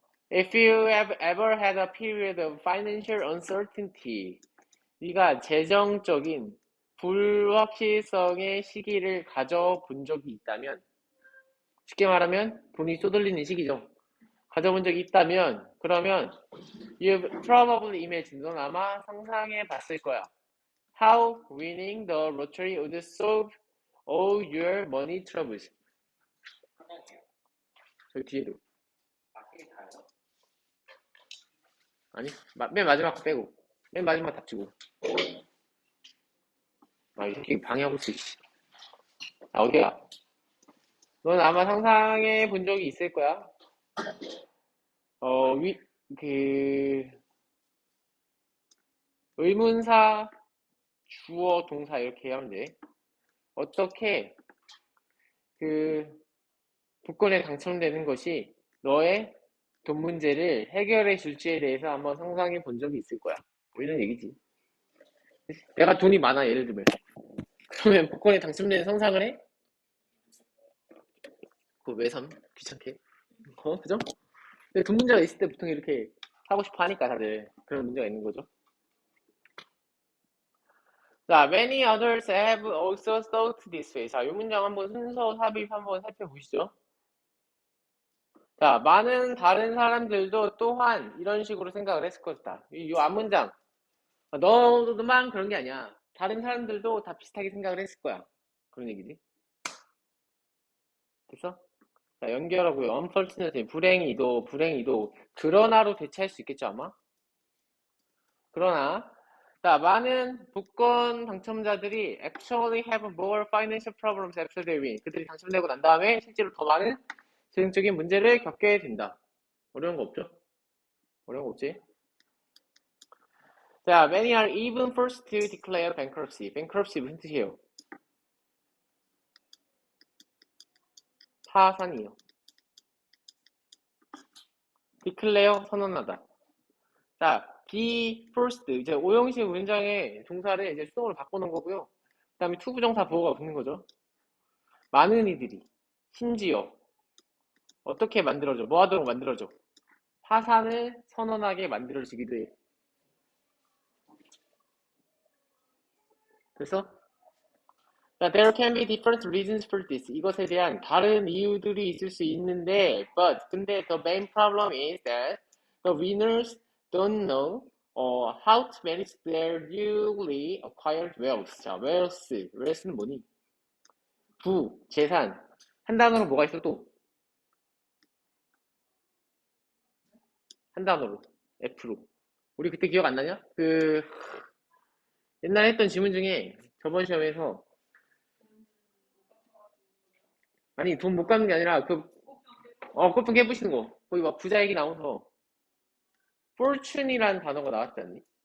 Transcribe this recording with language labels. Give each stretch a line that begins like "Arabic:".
English: If you have ever had a period of financial uncertainty,
Korean: 네가 재정적인 불확실성의 시기를 가져본 적이 있다면, 쉽게 말하면 돈이 쏟아지는 시기죠. 가져본 적이 있다면, 그러면
English: you've probably imagined,
Korean: 넌 아마 상상해 봤을 거야.
English: How winning the lottery would solve all your money troubles.
Korean: 저 뒤에도. 아니, 맨 마지막 거 빼고. 맨 마지막 닥치고. 아, 이 새끼 방해하고 있어, 씨. 아, 어디야? 넌 아마 상상해 본 적이 있을 거야. 어, 위, 그, 의문사, 주어, 동사 이렇게 하면 돼. 어떻게 그 복권에 당첨되는 것이 너의 돈 문제를 해결해 줄지에 대해서 한번 상상해 본 적이 있을 거야. 뭐 이런 얘기지. 내가 돈이 많아, 예를 들면. 그러면 복권에 당첨되는 상상을 해? 그거 왜 삼? 귀찮게. 그죠? 근데 돈 문제가 있을 때 보통 이렇게 하고 싶어 하니까 다들 그런 문제가 있는 거죠. 자,
English: many others have also thought this way.
Korean: 자, 이 문장 한번 순서 삽입 한번 살펴보시죠. 자, 많은 다른 사람들도 또한 이런 식으로 생각을 했을 것이다. 이 앞문장. 너만 그런 게 아니야. 다른 사람들도 다 비슷하게 생각을 했을 거야. 그런 얘기지. 됐어? 자, 연결하고요.
English: unfortunately,
Korean: 불행히도, 그러나로 대체할 수 있겠죠, 아마? 그러나, 자, 많은 복권 당첨자들이
English: actually have more financial problems after they win.
Korean: 그들이 당첨되고 난 다음에 실제로 더 많은 재정적인 문제를 겪게 된다. 어려운 거 없죠? 어려운 거 없지? 자,
English: many are even forced to declare bankruptcy.
Korean: bankruptcy 무슨 뜻이에요? 파산이요. declare 선언하다. 자, be forced 이제 오형식 문장의 동사를 이제 수동으로 바꾸는 거고요. 그 다음에 투부정사 보호가 붙는 거죠. 많은 이들이 심지어 어떻게 만들어져? 뭐 하도록 만들어져? 파산을 선언하게 만들어지기도 해. 그래서
English: there can be different reasons for this.
Korean: 이것에 대한 다른 이유들이 있을 수 있는데, 근데
English: the main problem is that the winners don't know how to manage their newly acquired wealth.
Korean: 자, wealth는 뭐니? 재산. 한 단어로 뭐가 있어 또? 한 단어로. F로. 우리 그때 기억 안 나냐? 옛날에 했던 지문 중에 저번 시험에서 아니 돈 못 갚는 게 아니라 꽃병 깨부시는 거 거기 막 부자 얘기 나오면서 fortune이라는 단어가 나왔지 않니?